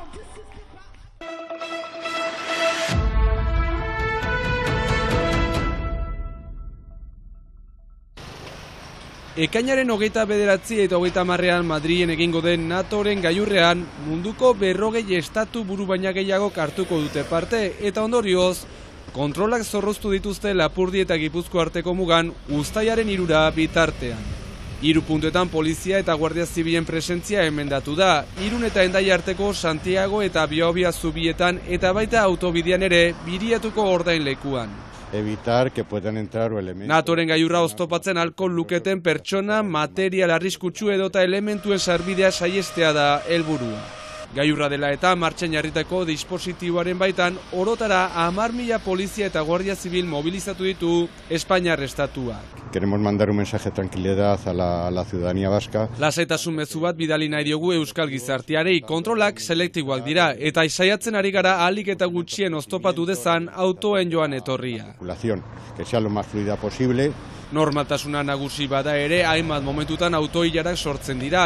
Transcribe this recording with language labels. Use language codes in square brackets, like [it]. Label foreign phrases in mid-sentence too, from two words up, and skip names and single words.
[eu] Ekainaren 29 eta 30 Madrilen egingo den NATOren gailurrean munduko 40 estatu buru baina gehiago hartuko dute parte eta ondorioz kontrolak zorroztu dituzte Lapurdi eta Gipuzko arteko mugan uztailaren 3 bitartean. 3 puntuetan polizia eta guardia zibilen presentzia emendatu da, Irun eta Hendaia arteko Santiago eta Biobia zubietan eta baita autobidean ere Biriatuko ordain lekuan. [es] Evitar que puedan entrar elementos. [eu] NATOren gailurra oztopatzen alko luketen pertsona, material arriskutsu edota elementuen sarbidea saihestea da helburua. Gailurra dela eta martxan jarritako dispositiboaren baitan orotara 10.000 polizia eta guardia zibil mobilizatu ditu Espainiar estatuak. [es] Queremos mandar un mensaje de tranquilidad a la ciudadanía vasca. [eu] Lasaitasun mezu bat bidali nahi diogu euskal gizarteari, kontrolak selektiboak dira eta saiatzen ari gara ahalik eta gutxien oztopatu dezan autoen joan etorria. [es] Que sea lo más fluida posible. [eu] Normaltasuna nagusi bada ere, hainbat momentutan autoilarak sortzen dira.